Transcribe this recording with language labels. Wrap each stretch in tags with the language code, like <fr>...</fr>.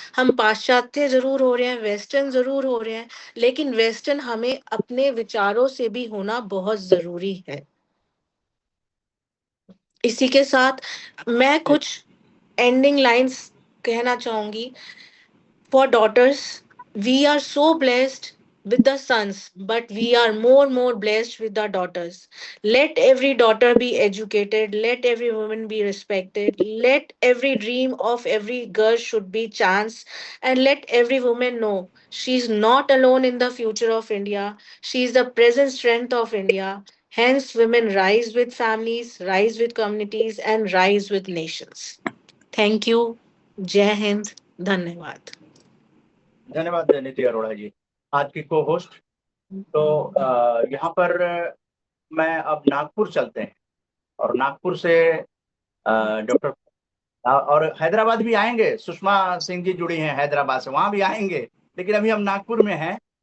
<hi>हम पाश्चात्य जरूर हो रहे हैं, वेस्टर्न जरूर हो रहे हैं, लेकिन वेस्टर्न हमें अपने विचारों से भी होना बहुत जरूरी है। इसी के साथ मैं कुछ एंडिंग लाइंस कहना चाहूंगी।</hi> <en>For daughters, we are so blessed with the sons, but we are more blessed with the daughters. Let every daughter be educated, let every woman be respected, let every dream of every girl should be chance, and let every woman know she is not alone in the future of India. She is the present strength of India. Hence women rise with families, rise with communities, and rise with nations. Thank you. Jai Hind.</en> <hi>धन्यवाद। धन्यवाद नीति अरोड़ा जी, आज की को host. तो यहाँ पर मैं अब नागपुर चलते हैं और नागपुर से डॉक्टर और हैदराबाद भी आएंगे। सुषमा सिंह जी जुड़ी हैं हैदराबाद से, वहां भी आएंगे, लेकिन अभी हम नागपुर में हैं।</hi>